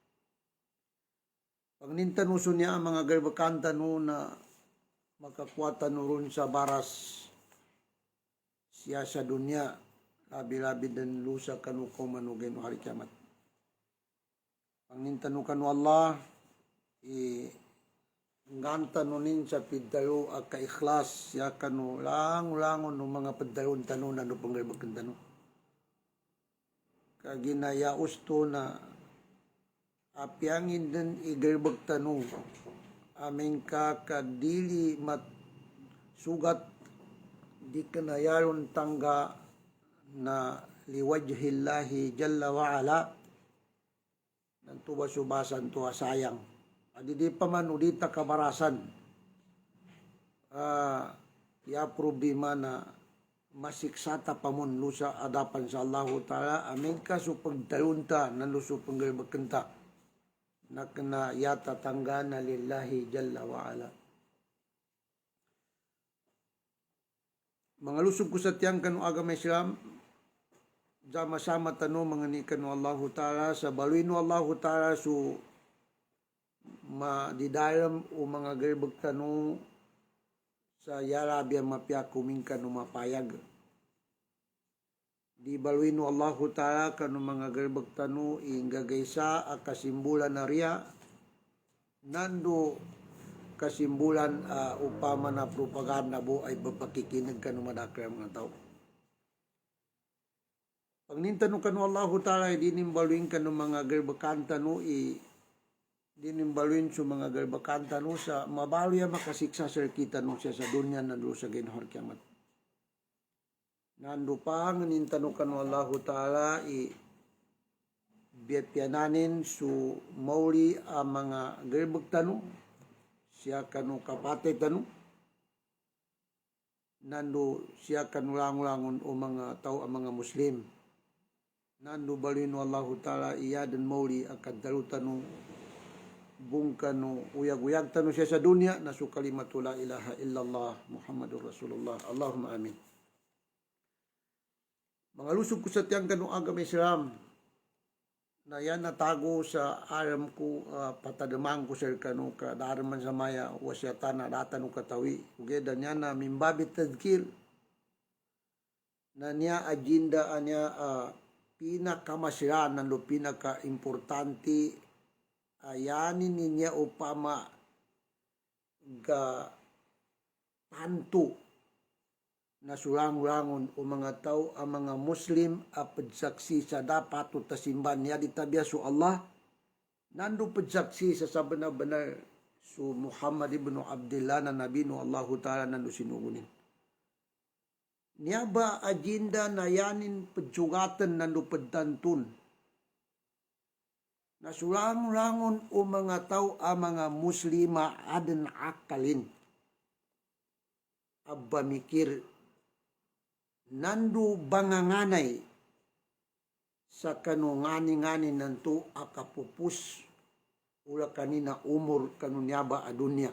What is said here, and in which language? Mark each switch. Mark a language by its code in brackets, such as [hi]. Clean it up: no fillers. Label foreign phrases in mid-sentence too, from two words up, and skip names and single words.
[mdh] Pag nintanuso niya ang mga galbakanta no na makakwatan no ron sa baras siya sa dunya labi-labi dan lusa kanu kumanugen no hari kiamat. Pag nintanukan no Allah nganta nunin sa pidalo at kaiklas ya kanu langon no mga pedalon tanunan no panggalbakan tanu kaginaya usto na apiangin din igalbag tanu aming kakadili mat sugat di kanayaron tangga na [ar] لوجه الله جل وعلا [mdh] ng tubasubasan tuwa sayang. Di paman udita kabarasan problema na masiksata pamun lusa adapan sa Allahu Ta'ala amin ka so pagdalunta na luso panggalbakanta na kena yata tanggana [ar] لله جل وعلا. [mdh] Mga lusog ko sa tiyang kanu agama Islam sama-sama tanu menganikan Allahu Ta'ala sa baluin Allahu Ta'ala so di dalam o mga galbag tanu sa yarabi ang mapya kumingkan o mapayag. Di baluin Allahu Ta'ala kanu mga galbag tanu ingagaysa a kasimbulan na riya nando kasimbulan upama na propaganda bo ay bapakikinig kanu madakra mga tao. Pag nintanu kanu Allahu Ta'ala dinimbaluin kanu mga galbakan tanu dinimbaluin sa mga galbakan tanu sa mabaluya makasiksa sa kita no siya sa dunya na doon sa ginhar kiamat. Nando pa nintano kanu Allahu Ta'ala biyapiananin su mauli ang mga gerbek tanu siya kanu kapate tanu nando siya kanu langon o mga tao ang mga Muslim nando balino Allahu Ta'ala iya dan mauli akan dalu tanu bung kanu uyag-uyag tanu siya sa dunia nasu [ar] كلمة لا إله إلا الله محمد رسول الله اللهم آمين. [mdh] Mga lusog ko sa tiyang kanong agama Islam na yan natago sa aram ko patadamang ko sa kanong kadaraman sa maya wasyatan na datan o katawi. Ugeda niya na mimbabit tadkir na niya agenda niya pinakamasira na pinaka-importante ayanin niya upama ga panto na surang-urangon o mga tao ang mga Muslim padsaksi sa dapat o tasimban niya ditabya su Allah nando padsaksi sa sabana-banar su Muhammad ibn Abdullah na nabi no Allahu Ta'ala nando sinugunin niya ba agenda na yanin padsugatan nando padtantun na surang-urangon o mga tao ang mga Muslima adan akalin abba mikir nando banganganay sa kanungani-ngani nanto akapupus ula kanina umur kanunyaba adunya.